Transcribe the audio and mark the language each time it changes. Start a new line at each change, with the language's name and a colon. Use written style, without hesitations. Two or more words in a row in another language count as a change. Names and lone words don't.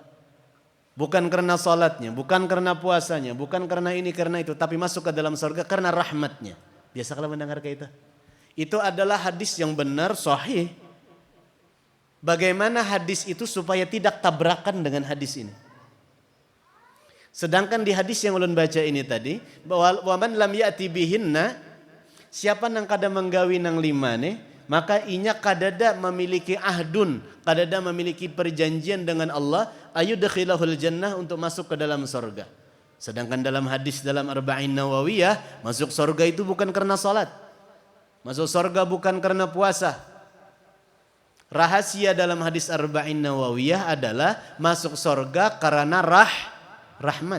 Indonesian: Bukan karena salatnya, bukan karena puasanya, bukan karena ini karena itu, tapi masuk ke dalam surga karena rahmatnya. Biasa kalau mendengar kayak itu. Itu adalah hadis yang benar, sahih. Bagaimana hadis itu supaya tidak tabrakan dengan hadis ini? Sedangkan di hadis yang ulun baca ini tadi, bahwa
Arabic: waman lam ya'ti bihinna,
Banjar: siapa nang kada menggawi nang 5 nih, maka inya kadada memiliki ahdun, kadada memiliki perjanjian dengan Allah,
Arabic: ayudkhilahul jannah,
Indonesian: untuk masuk ke dalam surga. Sedangkan dalam hadis dalam Arba'in Nawawiyah, masuk surga itu bukan karena salat. Masuk surga bukan karena puasa. Rahasia dalam hadis Arba'in Nawawiyah adalah masuk surga karena rahmat.